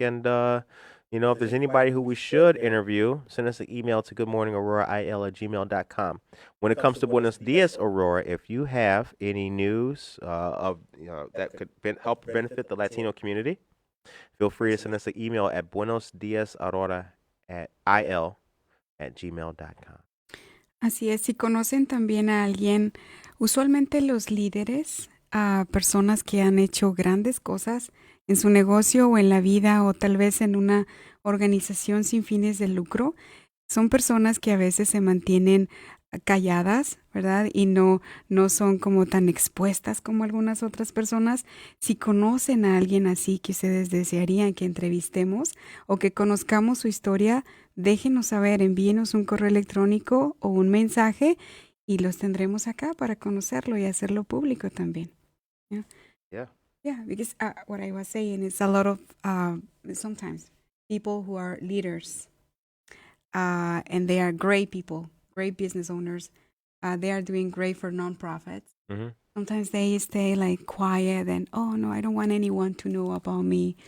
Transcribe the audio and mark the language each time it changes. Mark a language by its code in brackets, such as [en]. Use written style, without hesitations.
[en] And, if there's anybody who we should interview, send us an email to goodmorningaurora@gmail.com. When it comes to Buenos Dias Aurora, if you have any news that could help benefit the Latino community, feel free to send us an email at buenosdiasaurora@gmail.com. [es] Así es, si conocen también a alguien, usualmente los líderes, a personas que han hecho grandes cosas en su negocio o en la vida o tal vez en una organización sin fines de lucro, son personas que a veces se mantienen calladas, ¿verdad? Y no son como tan expuestas como algunas otras personas. Si conocen a alguien así que ustedes desearían que entrevistemos o que conozcamos su historia, déjenos saber, envíenos un correo electrónico o un mensaje y los tendremos acá para conocerlo y hacerlo público también. [en] Yeah, because what I was saying is a lot of sometimes people who are leaders and they are great people, great business owners. They are doing great for nonprofits. Sometimes they stay like quiet and, oh no, I don't want anyone to know about me.